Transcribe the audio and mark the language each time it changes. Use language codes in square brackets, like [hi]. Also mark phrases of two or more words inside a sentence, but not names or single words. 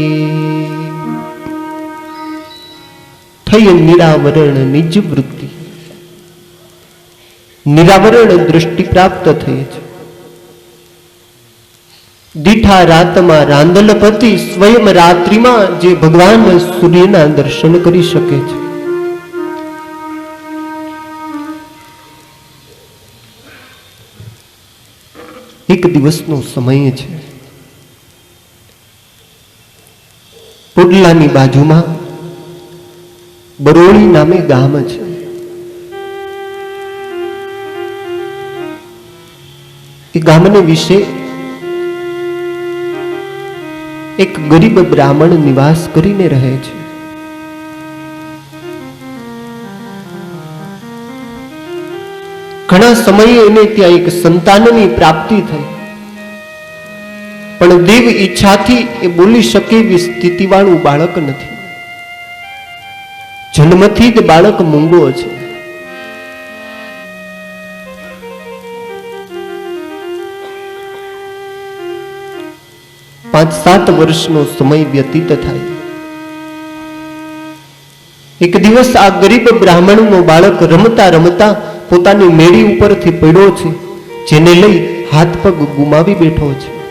[gu] થઈ નિરાવરણ નિજ વૃત્તિ, નિરાવરણ દૃષ્ટિ પ્રાપ્ત થઈ છે। દીઠા રાતમા રાંધલ પતિ, સ્વયં રાત્રિ મેં જે ભગવાન સૂર્યના દર્શન કરી શકે છે। એક દિવસનો સમય છે। પુડલાની બાજુમાં બરોલી નામે ગામ છે। એ ગામને વિષે એક ગરીબ બ્રાહ્મણ નિવાસ કરીને રહે છે। ઘણા સમયે એને ત્યાં એક સંતાનની પ્રાપ્તિ થઈ, પણ દેવ ઈચ્છાથી એ બોલી શકે એવી સ્થિતિવાળું બાળક નથી। જન્મથી જ બાળક મૂંગો છે। પાંચ સાત વર્ષનો સમય વ્યતીત થાય। એક દિવસ આ ગરીબ બ્રાહ્મણનો બાળક રમતા રમતા પોતાની મેડી ઉપરથી પડ્યો છે, જેને લઈ હાથ પગ ગુમાવી બેઠો છે।